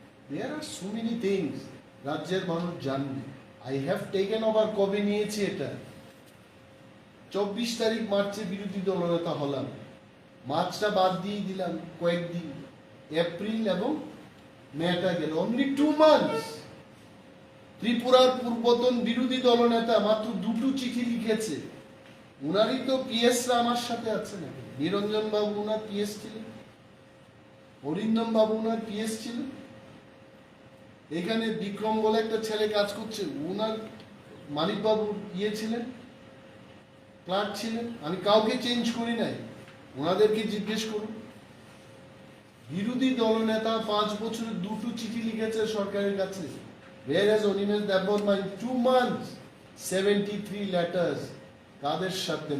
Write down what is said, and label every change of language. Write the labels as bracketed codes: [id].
[en] There are so many things [bn] রাজ্যের মানুষ জানবে। [en] I have taken over, [bn] কবে নিয়েছি এটা? 24 তারিখ মার্চে বিরোধী দলনেতা হলাম, মার্চটা বাদ দিয়ে দিলাম কয়েকদিন, এপ্রিল এবং মেটা গেল, [en] Only 2 months। [bn] ত্রিপুরার পূর্বতন বিরোধী দলনেতা মাত্র 2টো চিঠি লিখেছে। উনারই তো পিএসরা আমার সাথে আছে না? নিরঞ্জন বাবু উনার পিএস ছিলেন, অরিন্দম বাবু উনার পিএস ছিলেন, এখানে বিক্রম বলে একটা ছেলে কাজ করছে, উনার মানিক বাবু ছিলেন, ক্লার্ক ছিলেন। আমি কাউকে চেঞ্জ করি নাই, ওনাদেরকে জিজ্ঞেস করুন। বিরোধী দলনেতা 5 বছরে 2টো চিঠি লিখেছে সরকারের কাছে। [en] Whereas Onimes Dabborma in 2 months 73 letters, [bn] কাদের সাথে?